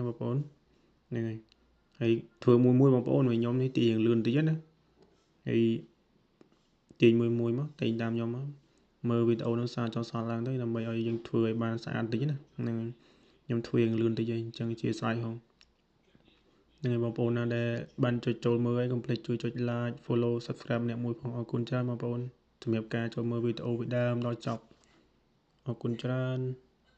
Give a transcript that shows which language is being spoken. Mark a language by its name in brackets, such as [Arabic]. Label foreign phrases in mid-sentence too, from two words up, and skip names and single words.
[Khmer] បងប្អូនហ្នឹងហើយធ្វើមួយបងប្អូនវិញខ្ញុំនេះទីលឿនតិចណាហើយទាញមួយមកតែងតាមខ្ញុំមកមើលវីដេអូនោះសារចុះសល់ឡើងទៅដើម្បីឲ្យយើងធ្វើឲ្យបានស្អាតតិចណាហ្នឹងខ្ញុំធ្វើយ៉ាងលឿនតិចហើយអញ្ចឹងជាស្រ័យហងហ្នឹងហើយបងប្អូនណាដែលបានចុចចូលមើលហើយកុំភ្លេចជួយចុច [English] like follow subscribe [Khmer] អ្នកមួយផងអរគុណច្រើនបងប្អូនសម្រាប់ការចូលមើលវីដេអូពីដើមដល់ចប់អរគុណច្រើន